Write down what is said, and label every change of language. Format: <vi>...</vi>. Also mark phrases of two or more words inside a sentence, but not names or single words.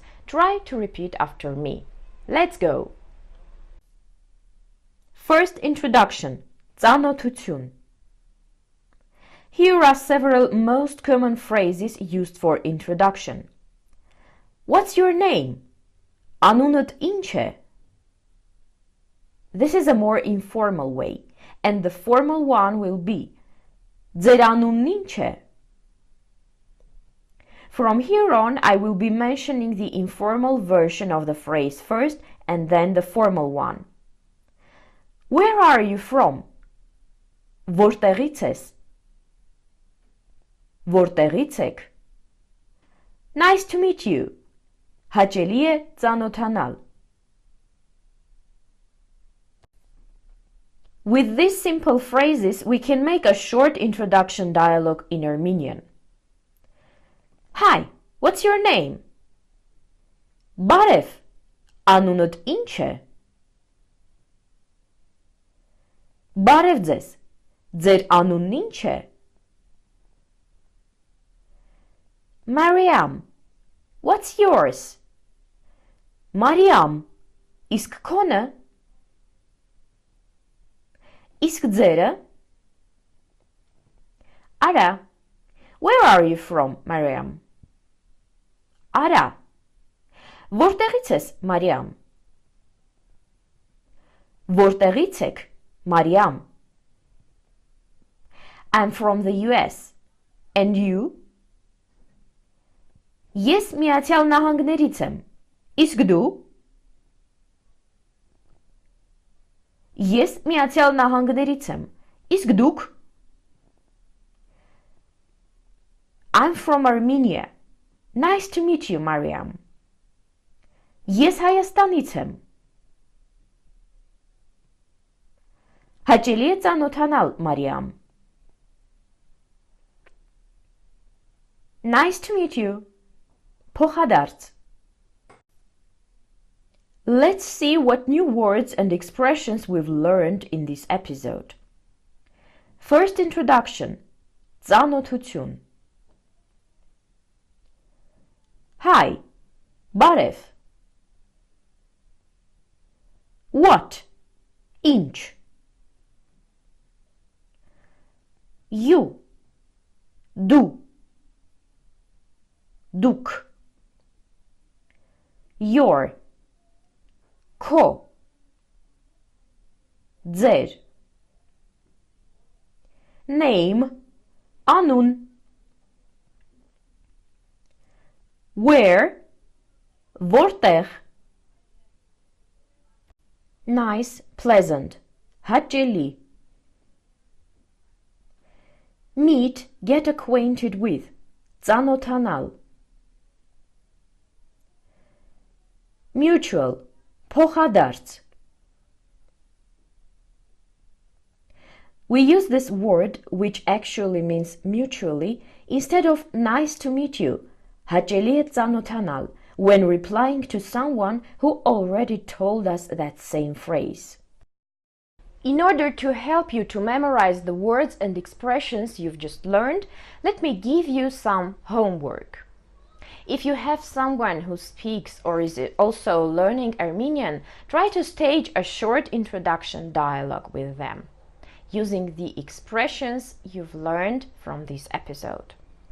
<en>Try to repeat after me. Let's go! First introduction.</en> <hy>Ծանոթություն.</hy> <en>Here are several most common phrases used for introduction. What's your name?</en> <hy>Անունդ ինչ է?</hy> <en>This is a more informal way, and the formal one will be</en> <hy>Ձեր անունն ինչ է?</hy> <en>From here on, I will be mentioning the informal version of the phrase first and then the formal one. Where are you from?</en> <hy>Որտեղից ես? Որտեղից եք?</hy> <en>Nice to meet you.</en> <hy>Հաճելի է ծանոթանալ.</hy> <en>With these simple phrases, we can make a short introduction dialogue in Armenian. Hi, what's your name?</en> <hy>Բարև, անունդ ինչ է? Բարև ձեզ, ձեր անունն ինչ է?</hy> <en>Mariam, what's yours?</en> <hy>Mariam, իսկ քոնը? Իսկ ձերը?</hy> <en>Արա, where are you from, Mariam?</en> <hy>Արա, որտեղից ես, Mariam? Որտեղից եք, Mariam?</hy> <en>I'm from the US. And you?</en> <hy>Ես Միացյալ Նահանգներից եմ. Իսկ դու? Ես Միացյալ Նահանգներից եմ. Իսկ դուք?</hy> <en>I'm from Armenia. Nice to meet you, Mariam.</en> <hy>Ես Հայաստանից եմ. Հաճելի է ծանոթանալ, Mariam.</hy> <en>Nice to meet you.</en> <hy>Փոխադարձ.</hy> <en>Let's see what new words and expressions we've learned in this episode. First introduction.</en> <hy>Ծանոթություն.</hy> <en>Hi.</en> <hy>Բարև. What? Ինչ. You. Դու. Դուք.</hy> <en>Your. Քո.</en> <hy>Ձեր.</hy> <en>Name.</en> <hy>Անուն. Where.</hy> <en>Որտեղ. Nice, pleasant.</en> <hy>Հաճելի.</hy> <en>Meet, get acquainted with.</en> <hy>Ծանոթանալ. Mutual.</hy> <en>Փոխադարձ. We use this word, which actually means mutually, instead of nice to meet you,</en> <hy>հաճելի է ծանոթանալ,</hy> <en>when replying to someone who already told us that same phrase. In order to help you to memorize the words and expressions you've just learned, let me give you some homework. If you have someone who speaks or is also learning Armenian, try to stage a short introduction dialogue with them, using the expressions you've learned from this episode.</en>